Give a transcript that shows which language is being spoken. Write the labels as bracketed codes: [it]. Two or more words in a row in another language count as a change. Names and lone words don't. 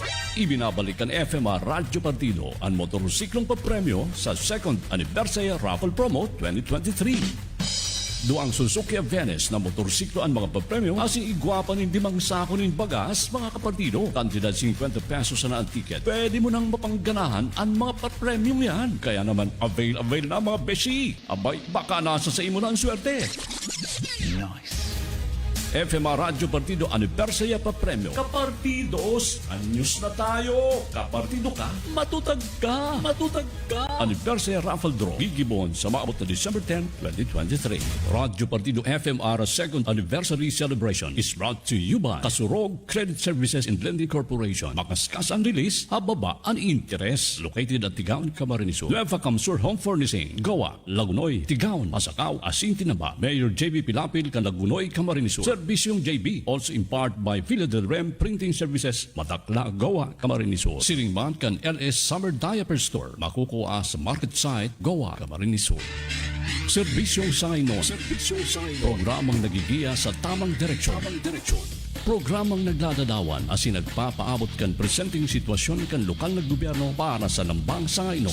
[tl] Ibinabalik ng FMR Radyo Partido ang motorsiklong papremyo sa [en] 2nd Anniversary Raffle Promo [tl] 2023. [bik] Duang Suzuki Venice na motorsiklo ang mga papremyo asing igwapan ng 5 sako ng bagas mga kapartido. Kantidad 50 pesos na ang ticket. Pwede mo nang mapangganahan ang mga papremyo yan. Kaya naman avail na mga beshi. Abay, baka nasa sa imo na ang swerte. [en] Nice. [bik] FMR Radyo Partido Anniversary pa Premyo. Kapartidos, anyos na tayo. Kapartido ka, matutag ka. [en] Anniversary Raffle Draw. [bik] Gigibon sa maabot na December 10, 2023. [en] Radyo Partido FMR 2nd Anniversary Celebration is brought to you by Kasurog Credit Services and Lending Corporation. [bik] Makaskas ang release, hababa ang interest. [en] Located at [bik] Tigaon, Camarines Sur. Nueva Camsur Home Furnishing. Gawa, Lagunoy, Tigaon, Masakaw, Asing Tinaba. Mayor JB Pilapil, Lagunoy, Camarines Sur. [en] Servisyong JB, also in part by Villa del Rem Printing Services, Madakla, Goa, Camarines Sur. [bik] Siringman kan LS Summer Diaper Store, makukuha sa [en] market site, [bik] Goa, Camarines Sur. Serbisyong Sainon. Programang nagigiya sa tamang direksyon. Programang nagladadawan asin nagpapaabot kan presenting sitwasyon kan lokal na gobyerno para sa lambang Sainon.